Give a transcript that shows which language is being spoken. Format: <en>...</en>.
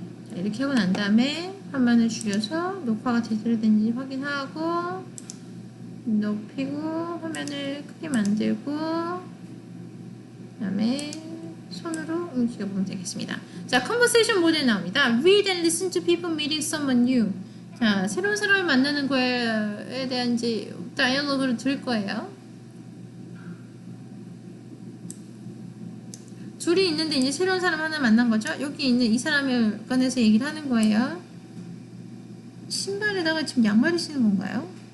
<ko>자, 이렇게 하고 난 다음에 화면을 줄여서 녹화가 제대로 된지 확인하고 높이고 화면을 크게 만들고 그 다음에 손으로 움직여보면 되겠습니다. 자, 컨버세이션 모델 나옵니다.</ko> <en>Read and listen to people meeting someone new.</en> <ko>자, 새로운 사람을 만나는 거에 대한 이제 다이얼로그를 들을 거예요. 둘이 있는데 이제 새로운 사람 하나 만난 거죠. 여기 있는 이 사람에 관해서 얘기를 하는 거예요. 신발에다가 지금 양말을 신는 건가요?</ko>